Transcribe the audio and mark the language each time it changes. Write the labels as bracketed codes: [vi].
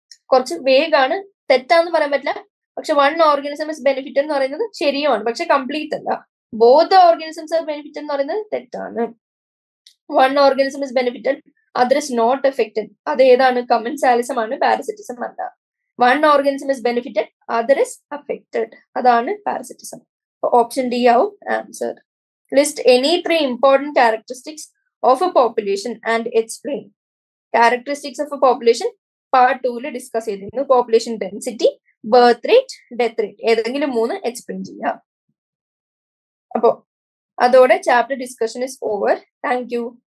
[ml] കുറച്ച് വേഗാണ്, തെറ്റാന്ന് പറയാൻ പറ്റില്ല. പക്ഷെ [en] one organism is benefited [ml] എന്ന് പറയുന്നത് ശരിയുമാണ്, പക്ഷെ കംപ്ലീറ്റ് അല്ല. [en] both the organisms are benefited [ml] എന്ന് പറയുന്നത് തെറ്റാണ്. [en] One organism is benefited, other is not affected. [ml] അത് ഏതാണ്? [en] Commensalism ആണ്, parasitism അല്ല. One organism is benefited, other is affected, അതാണ് പാരസിറ്റിസം. ഓപ്ഷൻ ഡി ആവും answer. List any 3 important characteristics of a population and explain. Characteristics of a population part 2 [ml] discuss ചെയ്തിരുന്നു. [en] population density, birth rate, death rate, [ml] ഏതെങ്കിലും 3 explain ചെയ്യാം. അപ്പോ അതോടെ [en] Chapter discussion is over. Thank you.